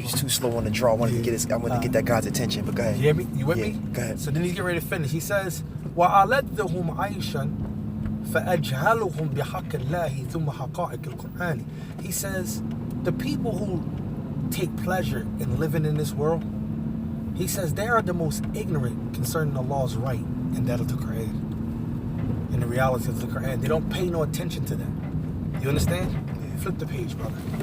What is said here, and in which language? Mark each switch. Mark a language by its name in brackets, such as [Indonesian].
[English] slow on the draw. I wanted to get that guy's attention, but go ahead. You hear me? You with me? Go ahead. So then he's getting ready to finish. [Arabic] He says, وَأَلَدَّهُمْ عَيْشًا فَأَجْهَلُهُمْ بِحَقِّ اللَّهِ ثُمَّ حَقَائِقِ الْقُرْآنِ. [English] He says, the people who take pleasure in living in this world, he says they are the most ignorant concerning Allah's right and that of the Quran. And the reality of the Quran. They don't pay no attention to that. You understand? Flip the page, brother.